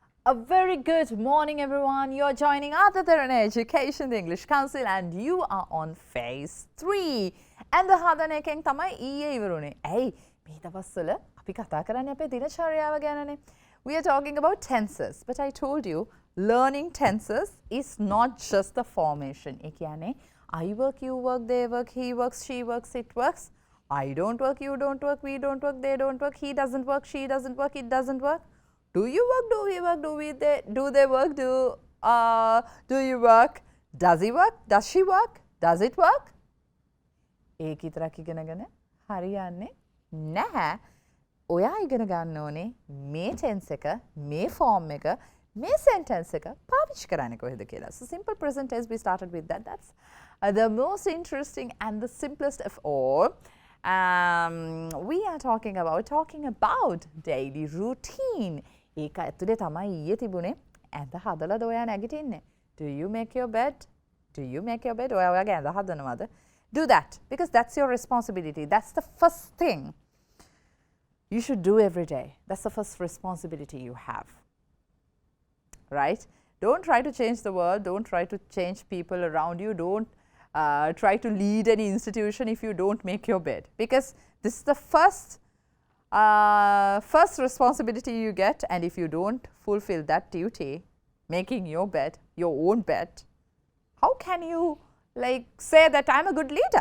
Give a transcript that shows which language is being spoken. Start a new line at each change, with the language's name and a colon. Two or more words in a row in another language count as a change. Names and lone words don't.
English: A very good morning, everyone. You're joining Derana Education, the English Council, and you are on phase 3.
Sinhala: ඇඳ හදන එකෙන් තමයි ඊයේ ඉවරුනේ. ඇයි මේ දවස්වල අපි කතා කරන්නේ අපේ දිනචර්යාව ගැනනේ.
English: We are talking about tenses, but I told you learning tenses is not just the formation.
Sinhala: ඒ කියන්නේ
English: I work, you work, they work, he works, she works, it works. I don't work, you don't work, we don't work, they don't work, he doesn't work, she doesn't work, it doesn't work. Do you work? Do we work? Do they work? Do you work? Does he work? Does she work? Does it work?
Sinhala: ඒක විතරක් ඉගෙනගෙන හරියන්නේ නැහැ. ඔයා ඉගෙන ගන්න ඕනේ මේ tense එක, මේ form එක, මේ sentence එක පාවිච්චි කරන්නේ කොහෙද කියලා.
English: So simple present tense, we started with that. That's the most interesting and the simplest of all. We are talking about daily routine.
Sinhala: ඒක ඇතුලේ තමයි ඊයේ තිබුණේ ඇඳ හදලාද ඔයා නැගිටින්නේ?
English: Do you make your bed? Do you make your bed?
Sinhala: ඔයා ඔයාගේ ඇඳ හදනවද?
English: Do that, because that's your responsibility. That's the first thing you should do every day. That's the first responsibility you have, right? Don't try to change the world. Don't try to change people around you. Don't try to lead any institution if you don't make your bed, because this is the first responsibility you get, and if you don't fulfill that duty, making your bed, your own bed, how can you say that I'm a good leader?